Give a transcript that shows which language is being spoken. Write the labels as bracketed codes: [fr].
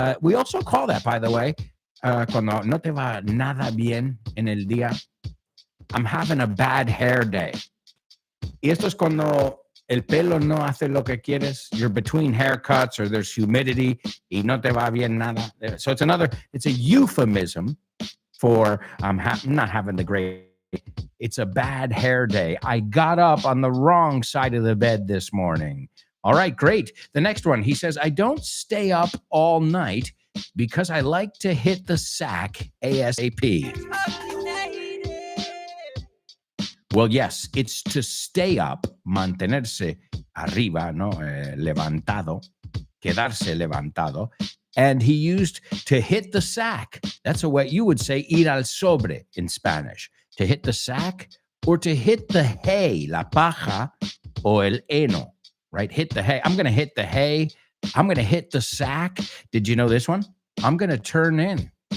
[en] We also call that, by the way, [es] cuando no te va nada bien en el día. [en] I'm having a bad hair day. [es] Y esto es cuando el pelo no hace lo que quieres. [en] You're between haircuts or there's humidity [es] y no te va bien nada. [en] So it's a euphemism for I'm not having the great. It's a bad hair day. I got up on the wrong side of the bed this morning. All right, great. The next one, he says, I don't stay up all night because I like to hit the sack ASAP. Well, yes, it's to stay up, [es] mantenerse arriba, ¿no? Levantado, quedarse levantado. [en] And he used to hit the sack. That's a way you would say [es] ir al sobre [en] in Spanish. To hit the sack or to hit the hay, [es] la paja o el heno, [en] right? Hit the hay. I'm going to hit the hay. I'm going to hit the sack. Did you know this one? I'm going to turn in.